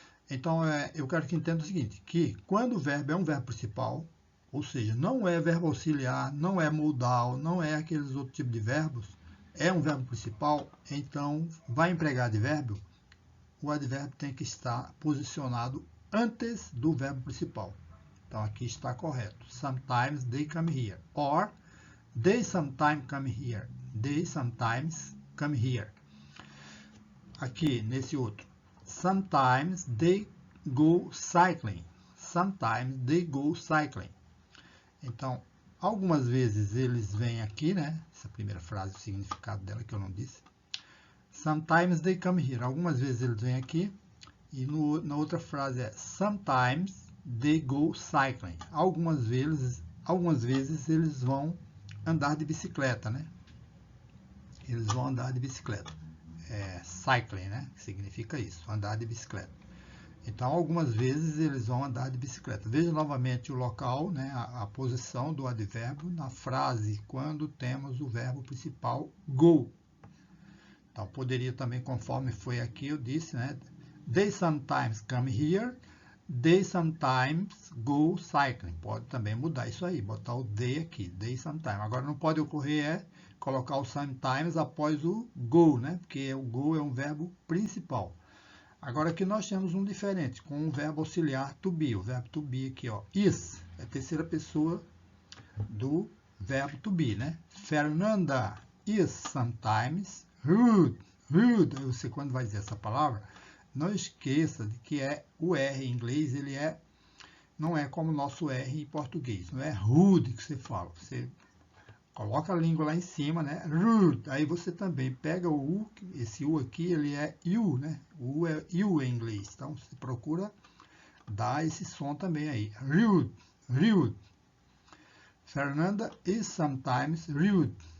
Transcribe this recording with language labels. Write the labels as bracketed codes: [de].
[pt] Então, eu quero que entenda o seguinte, que quando o verbo é um verbo principal, ou seja, não é verbo auxiliar, não é modal, não é aqueles outros tipos de verbos, é um verbo principal, então vai empregar advérbio, o advérbio tem que estar posicionado antes do verbo principal. Então, aqui está correto. [en] Sometimes they come here. Or, they sometimes come here. They sometimes come here. [pt] Aqui, nesse outro. [en] Sometimes they go cycling. Sometimes they go cycling. [pt] Então, algumas vezes eles vêm aqui, né? Essa primeira frase, o significado dela que eu não disse. [en] Sometimes they come here. [pt] Algumas vezes eles vêm aqui. E na outra frase é [en] sometimes they go cycling. [pt] Algumas vezes eles vão andar de bicicleta, né? Eles vão andar de bicicleta. Cycling, né? Significa isso, andar de bicicleta. Então, algumas vezes eles vão andar de bicicleta. Veja novamente o local, né? A posição do advérbio na frase, quando temos o verbo principal go. Então, poderia também, conforme foi aqui, eu disse, né? [en] They sometimes come here. They sometimes go cycling. [pt] Pode também mudar isso aí, botar o they aqui. [en] They sometimes. [pt] Agora, não pode ocorrer colocar o sometimes após o go, né? Porque o go é um verbo principal. Agora, aqui nós temos um diferente, com o verbo auxiliar to be. O verbo to be aqui, ó, is, é a terceira pessoa do verbo to be, né? [en] Fernanda is sometimes rude. [pt] Rude, você quando vai dizer essa palavra, não esqueça de que o R em inglês, ele não é como o nosso R em português. Não é rude que você fala. Você coloca a língua lá em cima, né? Rude. Aí você também pega o U, esse U aqui, ele é U, né? O U é U em inglês. Então, você procura dar esse som também aí. [en] Rude. Rude. Fernanda is sometimes rude.